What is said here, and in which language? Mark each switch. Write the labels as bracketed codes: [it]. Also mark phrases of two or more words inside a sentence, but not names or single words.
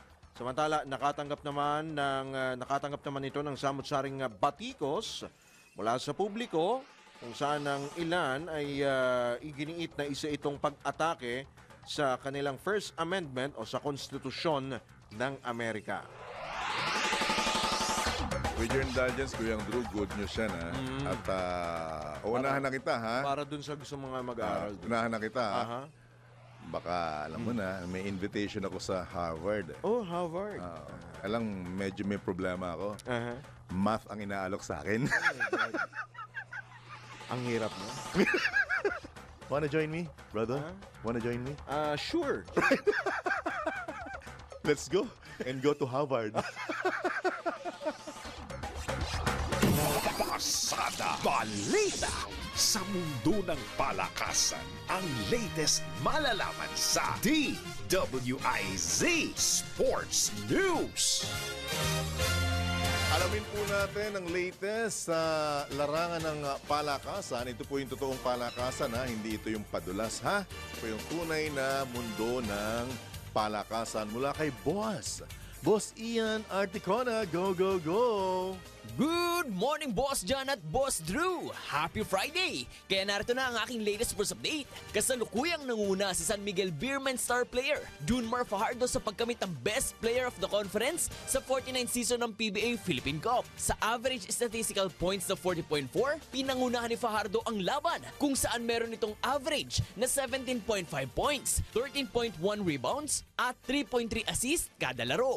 [tl] Samantala, nakatanggap naman ito ng samut-saring batikos mula sa publiko kung saan ang ilan ay iginiit na isa itong pag-atake sa kanilang First Amendment o sa konstitusyon ng Amerika. [en] With your indulgence, Kuyang Drew, good news [tl] yan, ha? At unahan na kita, ha? Para dun sa gusto mga mag-aaral. Unahan na kita, ha? Baka, alam mo na, may invitation ako sa Harvard. Oh, Harvard. Alam, medyo may problema ako. Math ang inaalok sa akin. Ang hirap mo. [en] Wanna join me, brother? Wanna join me? Sure. Let's go and go to Harvard. [tl] Pasada Balita. Sa mundo ng palakasan, ang latest malalaman sa DWIZ Sports News. Alamin po natin ang latest sa larangan ng palakasan. Ito po yung totoong palakasan, ha? Hindi ito yung padulas, ha? Ito yung tunay na mundo ng palakasan mula kay Boss Ian Articona. [en] Go, go, go! Good morning, Boss John at Boss Drew! Happy Friday! [tl] Kaya narito na ang aking [en] latest sports update. [tl] Kasalukuyang nanguna si San Miguel Beerman [en] star player [tl] Junmar Fajardo sa pagkamit ng Best Player of the Conference sa 49th season ng PBA Philippine Cup. Sa [en] average statistical points [tl] na 40.4, pinangunahan ni Fajardo ang laban kung saan meron itong average na 17.5 points, 13.1 rebounds at 3.3 assists kada laro.